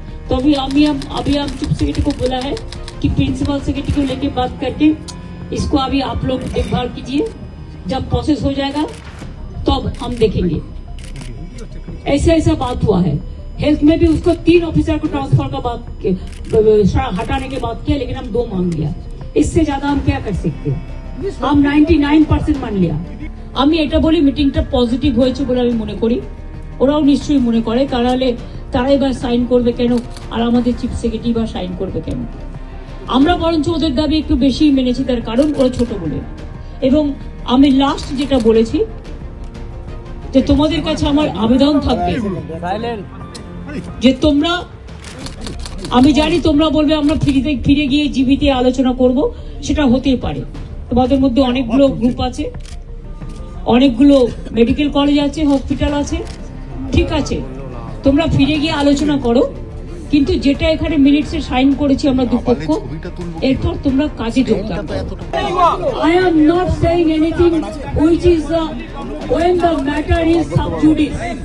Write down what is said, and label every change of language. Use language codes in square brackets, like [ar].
[hi] तो अभी हम चीफ सेक्रेटरी को बोला है कि प्रिंसिपल सेक्रेटरी को लेके बात करके इसको अभी आप लोग देखभाल कीजिए, जब प्रोसेस हो जाएगा तो अब हम देखेंगे। ऐसा बात हुआ है। हेल्थ में भी उसको 3 ऑफिसर को ट्रांसफर का बात हटाने के बात किया, लेकिन हम 2 मान लिया। इससे ज्यादा हम क्या कर सकते हैं? हम 99% मान लिया। [bn] আমি এটা বলি মিটিংটা পজিটিভ হয়েছে বলে আমি মনে করি, ওরাও নিশ্চয়ই মনে করে, তারাই বা সাইন করবে কেন, আর আমাদের চিফ সেক্রেটারি বা সাইন করবে কেন? আমরা বরঞ্চ ওদের দাবি একটু বেশি মেনেছি, তার কারণ ওরা ছোট বলে। এবং আমি লাস্ট যেটা বলেছি যে তোমাদের কাছে আমার আবেদন থাকবে যে তোমরা, আমি জানি তোমরা বলবে আমরা ফিরে গিয়ে জিবিতে আলোচনা করব, সেটা হতেই পারে। তোমাদের মধ্যে অনেকগুলো গ্রুপ আছে, অনেকগুলো মেডিকেল কলেজ আছে, হসপিটাল আছে, ঠিক আছে, তোমরা ফিরে গিয়ে আলোচনা করো, কিন্তু যেটা এখানে মিনিটসে সাইন করেছি আমরা দুপক্ষ, এরপর তোমরা কাজে যোগদান করো। [en] I am not saying anything which is when the matter is sub judice.